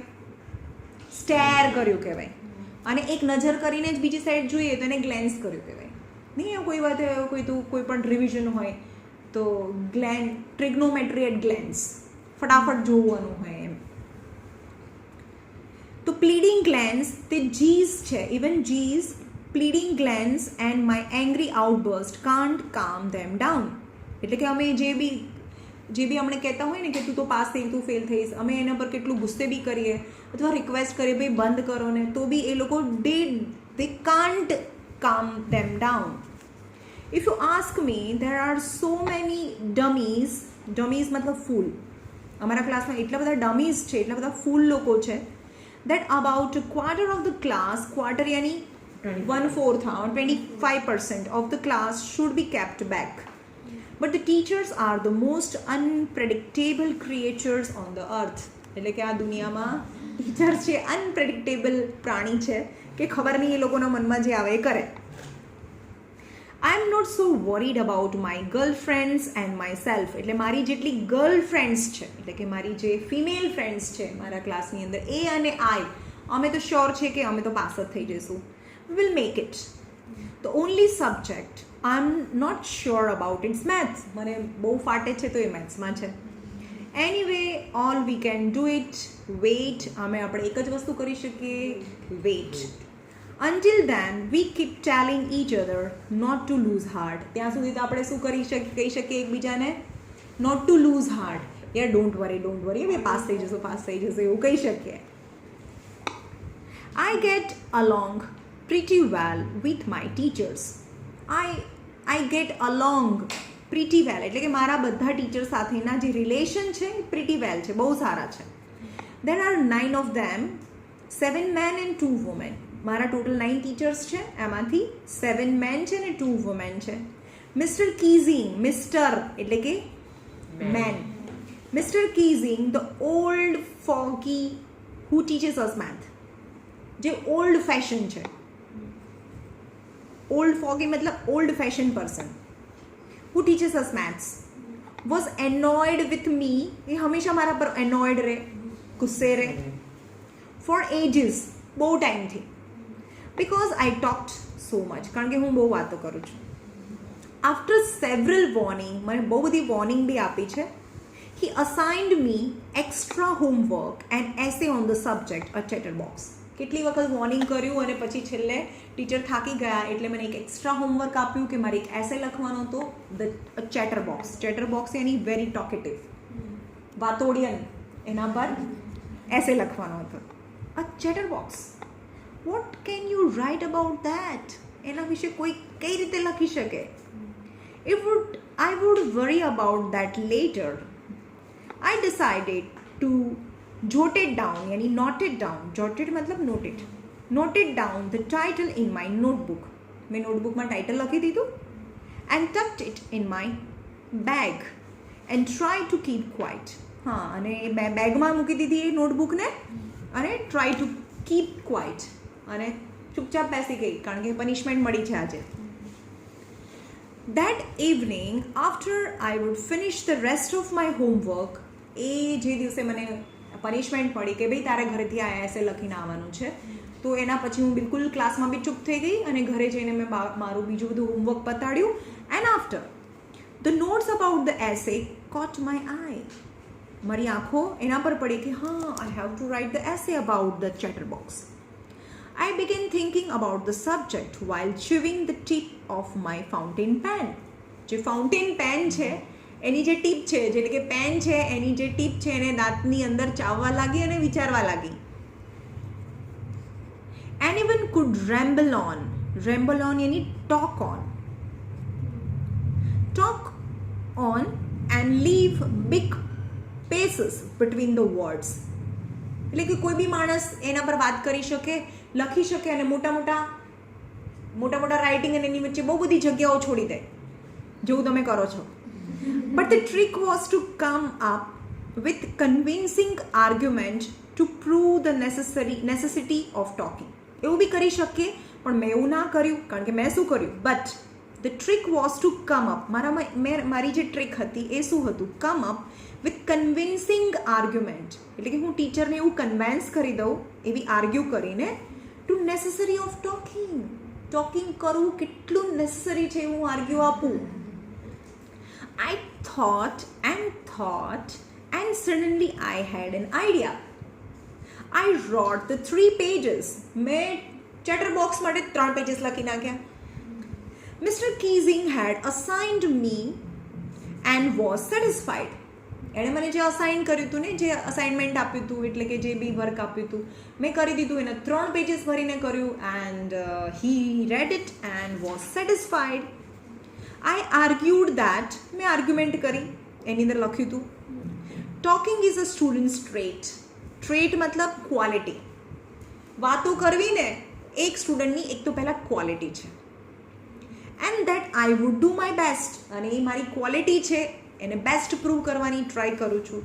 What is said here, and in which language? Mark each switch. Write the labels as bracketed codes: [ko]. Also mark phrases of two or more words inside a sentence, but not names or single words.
[gu] સ્ટેર કર્યું કહેવાય. અને એક નજર કરીને જ બીજી સાઈડ જોઈએ તો એને ગ્લેન્સ કર્યું કહેવાય. નહીં, કોઈ વાત કોઈ પણ રિવિઝન હોય તો [en] trigonometry at glance, [gu] ફટાફટ જોવાનું હોય એમ. [en] તો pleading glands, the G's છે, even G's, pleading glands and my angry outburst can't calm them down. [gu] એટલે કે અમે જે બી અમને કહેતા હોય ને કે તું તો પાસ થઈ, તું ફેલ થઈશ, અમે એના પર કેટલું ગુસ્સે બી કરીએ અથવા રિક્વેસ્ટ કરીએ ભાઈ બંધ કરો ને, તો બી એ લોકો [en] they can't calm them down. If you ask me, there are so many dummies [gu] મતલબ ફૂલ, અમારા ક્લાસમાં એટલા બધા ડમીઝ છે, એટલા બધા ફૂલ લોકો છે, [en] that about a quarter of the class, quarter yani 1/4 or 25% of the class should be kept back. But the teachers are the most unpredictable creatures on the earth. [gu] એટલે કે આ દુનિયામાં ટીચર્સ છે અનપ્રેડિક્ટેબલ પ્રાણી છે કે ખબર નહીં એ લોકોના મનમાં જે આવે એ કરે. [en] I am not so worried about my girlfriends and myself. [gu] એટલે મારી જેટલી ગર્લફ્રેન્ડ્સ છે, એટલે કે મારી જે [en] female friends [gu] છે મારા ક્લાસની અંદર, એ અને આઈ, અમે તો શ્યોર છે કે અમે તો પાસ જ થઈ જઈશું. [en] We will make it. The only subject I am not sure about is maths. [gu] મને બહુ ફાટે છે તો એ મેથ્સમાં છે. [en] Anyway, all we can do it, wait. [gu] અમે આપણે એક જ વસ્તુ કરી શકીએ, [en] wait. Until then, we keep telling each other not to lose heart. [gu] ત્યાં સુધી તો આપણે શું કહી શકીએ એકબીજાને? [en] Not to lose heart. Yeah, don't worry, [gu] હવે પાસ થઈ જશો એવું કહી શકીએ. [en] I get along pretty well with my teachers. I get along pretty well. [gu] એટલે કે મારા બધા ટીચર સાથેના જે રિલેશન છે [en] pretty well [gu] છે, બહુ સારા છે. [en] There are 9 of them, 7 men and 2 women. [gu] મારા ટોટલ 9 ટીચર્સ છે, એમાંથી 7 મેન છે ને 2 વુમેન છે. [en] Mister Keesing, Mister [gu] એટલે કે [en] man, Mister Keesing the old fogey who teaches us math, જે old fashion છે, old fogey મતલબ old fashion person, who teaches us maths, was annoyed with me, [gu] એ હંમેશા મારા પર એનોયડ રહે, ગુસ્સે રહે, [en] for ages, [gu] બહુ ટાઈમથી. [en] Because I talked so much, [gu] કારણ કે હું બહુ વાતો કરું છું. [en] After several warning, [gu] મને બહુ બધી વોર્નિંગ બી આપી છે. [en] He assigned me extra homework and essay on the subject, a chatterbox. [gu] કેટલી વખત વોર્નિંગ કર્યું અને પછી છેલ્લે ટીચર થાકી ગયા એટલે મને એક [en] extra homework [gu] આપ્યું કે મારે એક એસે લખવાનો હતો, [en] the chatterbox. [gu] ચેટરબોક્સ એની [en] very talkative, [gu] વાતોડિયન, એના પર એસે લખવાનો હતો. [en] A chatterbox, what can you write about that? [gu] એના વિશે કોઈ કઈ રીતે લખી શકે? [en] I would worry about that later. I decided to jot it down, yani note it down. Jotted मतलब noted. Noted down the title in my notebook. [gu] મેં નોટબુકમાં ટાઇટલ લખી દીધું. [en] And tucked it in my bag and tried to keep quiet. [gu] હા, અને બેગમાં મૂકી દીધી એ નોટબુકને અને [en] try to keep quiet. [gu] અને ચૂપચાપ બેસી ગઈ કારણ કે પનિશમેન્ટ મળી છે આજે. [en] That evening, after I would finish the rest of my homework, [gu] એ જે દિવસે મને પનિશમેન્ટ મળી કે ભાઈ તારે ઘરેથી આ એસે લખીને આવવાનું છે, તો એના પછી હું બિલકુલ ક્લાસમાં બી ચૂપ થઈ ગઈ અને ઘરે જઈને મેં મારું બીજું બધું હોમવર્ક પતાડ્યું. [en] And after the notes about the essay caught my eye. [gu] મારી આંખો એના પર પડી કે હા, [en] I have to write the essay about the chatterbox. I began thinking about the subject while chewing the tip of my fountain pen. [gu] જે ફાઉન્ટેન પેન છે એની જે ટીપ છે, એટલે કે પેન છે એની જે ટીપ છે એને દાંતની અંદર ચાવવા લાગી અને વિચારવા લાગી. [en] Anyone could ramble on. Ramble on yani talk on. Talk on and leave big spaces between the words. [gu] એટલે કે કોઈ બી માણસ એના પર વાત કરી શકે, લખી શકે અને મોટા મોટા રાઇટિંગ અને એની વચ્ચે બહુ બધી જગ્યાઓ છોડી દે, જેવું તમે કરો છો. [en] But the trick was to come up with convincing argument to prove the necessity of talking. [gu] એવું બી કરી શકીએ, પણ મેં એવું ના કર્યું કારણ કે મેં શું કર્યું? [en] But the trick was to come up. [gu] મારી જે ટ્રિક હતી એ શું હતું? [en] come up with convincing argument, [gu] એટલે કે હું ટીચરને એવું કન્વિન્સ કરી દઉં, એવી આર્ગ્યુ કરીને, [en] to necessary of talking [gu] કરવું કેટલું નેસેસરી છે એવું આર્ગ્યુ આપું. [en] I thought and suddenly I had an idea. I wrote the 3 pages. [gu] મેં ચેટર બોક્સ માટે 3 પેજીસ લખી નાખ્યા. [en] Mr. Keesing had assigned me and was satisfied. [gu] એણે મને જે અસાઇન કર્યું હતું ને, જે અસાઇનમેન્ટ આપ્યું હતું, એટલે કે જે બી વર્ક આપ્યું હતું, મેં કરી દીધું. એને 3 પેજીસ ભરીને કર્યું. એન્ડ [en] he read it and was satisfied. I argued that, [gu] મેં આર્ગ્યુમેન્ટ કરી, એની અંદર લખ્યું હતું [en] talking is a student's trait [gu] મતલબ ક્વોલિટી. વાતો કરવી ને એક સ્ટુડન્ટની એક તો પહેલાં ક્વોલિટી છે. [en] And that I would do my best, [gu] અને એ મારી ક્વોલિટી છે, એને બેસ્ટ પ્રૂવ કરવાની ટ્રાય કરું છું.